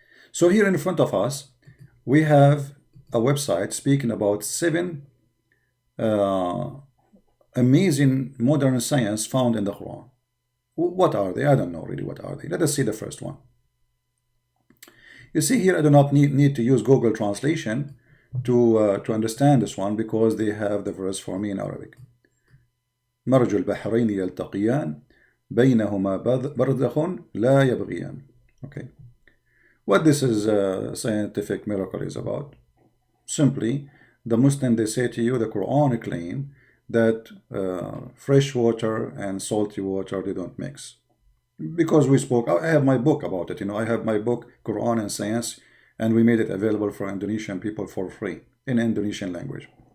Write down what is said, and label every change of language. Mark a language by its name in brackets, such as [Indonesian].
[English] So here in front of us, we have a website speaking about 7 amazing modern science found in the Quran. What are they? I don't know really what are they. Let us see the first one. You see here, I do not need to use Google Translation to understand this one, because they have the verse for me in Arabic. [Arabic] مرج البحرين يلتقيان بينهما برزخ لا يبغيان. [English] Okay. What this is scientific miracle is about. Simply, the Muslim, they say to you, the Quran claim that fresh water and salty water, they don't mix. Because we spoke, I have my book about it, I have my book, Quran and Science, and we made it available for Indonesian people for free in Indonesian language.